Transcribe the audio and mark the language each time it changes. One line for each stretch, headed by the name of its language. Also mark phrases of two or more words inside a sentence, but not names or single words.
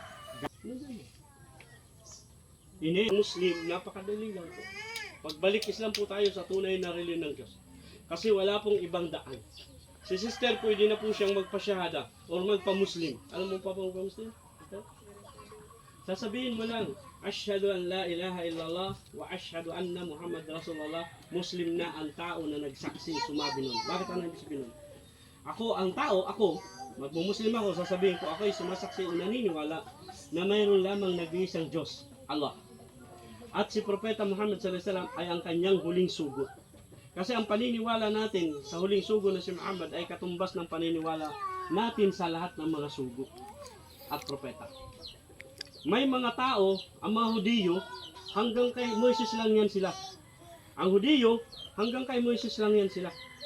Filipino: Ini Muslim, napakadali lang po. Pagbalik Islam po tayo sa tunay na reliyon ng Diyos. Kasi wala pong ibang daan. Si sister pwede na po siyang magpasyahada or magpa-Muslim. Alam mo pa po magpa-Muslim? Sasabihin mo lang,
Arabic: أشهد أن لا إله إلا الله وأشهد أن محمدا رسول الله.
Filipino: Muslim na ang tao na nagsaksi, sumabi nun. Bakit ang nagsabi nun? Ako, ang tao, ako, magmumuslim ako, sasabihin ko, ako ay sumasaksi o naniniwala na mayroon lamang nag-iisang Diyos, Allah. At si Propeta Muhammad
Arabic: صلى الله عليه وسلم
Filipino: ay ang kanyang huling sugo. Kasi ang paniniwala natin sa huling sugo na si Muhammad ay katumbas ng paniniwala natin sa lahat ng mga sugo at propeta. May mga tao, ang mga Hudiyo, hanggang kay Moises lang yan sila. Ang Hudiyo, hanggang kay Moises lang yan sila.